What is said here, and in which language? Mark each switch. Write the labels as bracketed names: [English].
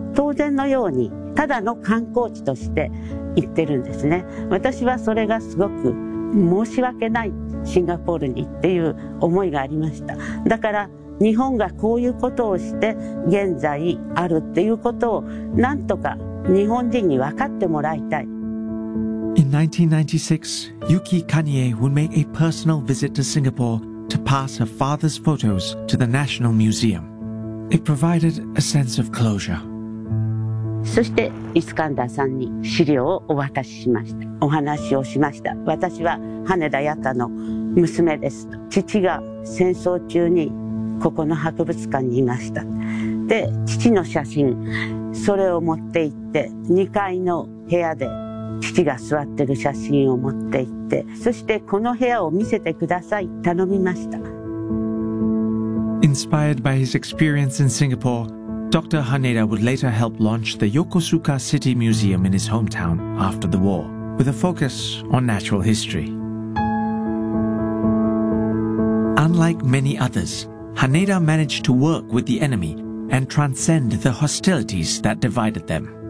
[Japanese] 当然のようにただの観光地として行ってるんですね。私はそれがすごく申し訳ない、シンガポールにっていう思いがありました。だから日本がこういうことをして現在あるっていうことをなんとか日本人に分かってもらいたい。 [English] In 1996, Yuki Kanie would make a personal visit to Singapore to pass her father's photos to the National Museum. It provided a sense of closure. [Japanese] そしてイスカンダーさんに資料をお渡ししました。お話をしました。私は羽田やたの娘です。父が戦争中にここの博物館にいました。で父の写真、それを持って行って、2階の部屋で父が座ってる写真を持って行って、そしてこの部屋を見せてください頼みました。 [English] Inspired by his experience in Singapore, Dr. Haneda would later help launch the Yokosuka City Museum in his hometown after the war, with a focus on natural history. Unlike many others, Haneda managed to work with the enemy and transcend the hostilities that divided them.